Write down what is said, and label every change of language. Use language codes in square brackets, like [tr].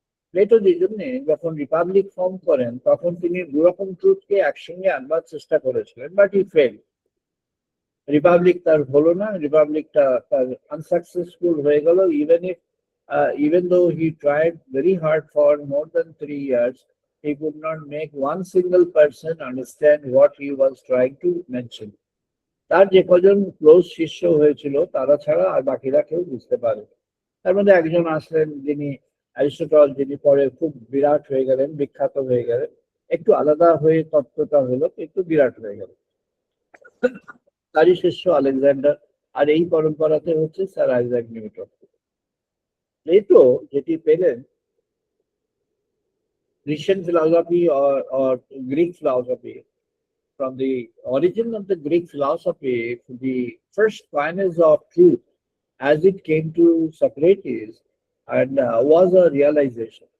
[bn] Plato যে জন্য যখন রিপাবলিক ফর্ম করেন, তখন তিনি দুরকম ট্রুথকে একসঙ্গে আনবার চেষ্টা করেছিলেন, [en] But he fail. [bn] রিপাবলিক তার হলো না, রিপাবলিকটা তার আনসাকসেসফুল হয়ে গেল। [en] Even though he tried very hard for more than 3 years, he could not make one single person understand what he was trying to mention. [bn] তার যে কজন ক্লোজ শিষ্য হয়েছিল তারা ছাড়া আর বাকিরা কেউ বুঝতে পারে। তার মধ্যে একজন আসলেন যিনি অ্যারিস্টটল, যিনি পরে খুব বিরাট হয়ে গেলেন, বিখ্যাত হয়ে গেলেন। একটু আলাদা হয়ে তত্ত্বটা হলো, একটু বিরাট হয়ে গেল। তারই শিষ্য আলেকজান্ডার, আর এই পরম্পরাতে হচ্ছে স্যার আইজাক নিউটন। [en] Plato [bn] যেটি পেলেন [en] Grecian philosophy or Greek philosophy, from the origin of the Greek philosophy, the first finance of truth as it came to Socrates and was a realization.